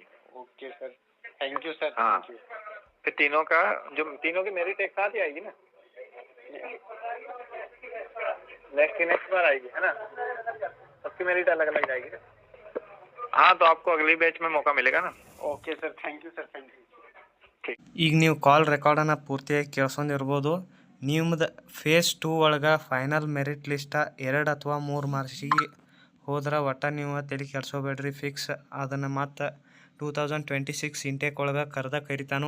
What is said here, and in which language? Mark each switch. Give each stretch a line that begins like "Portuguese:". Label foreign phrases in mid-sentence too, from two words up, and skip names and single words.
English: Okay sir, thank you sir. हाँ thank you।
Hindi: फिर तीनों की मेरिट एक साथ ही आएगी ना, नेक्स्ट बार आएगी है ना, सबकी मेरिट अलग अलग जाएगी ना। हाँ तो आपको अगली बैच में मौका मिलेगा ना।
English: Okay sir, thank you sir, thank you.
Kannada: ಈಗ ನೀವು
English: call recordನ್ನು
Kannada: ಪೂರ್ತಿಯಾಗಿ ಕೇಳ್ಸೊಂದಿರ್ಬೋದು. ನಿಮ್ಮದು ಫೇಸ್ 2 ಒಳಗೆ
English: final merit list
Kannada: 2 ಅಥವಾ 3 ಮಾರ್ಕ್ಸಿಗೆ ಹೋದ್ರೆ ಒಟ್ಟು ನೀವು ತಲೆ ಕೆಡಿಸೋಬೇಡ್ರಿ, ಫಿಕ್ಸ್. ಅದನ್ನು ಮತ್ತು 2026 ಇಂಟೇಕ್ ಒಳಗೆ ಕರಿತಾನು.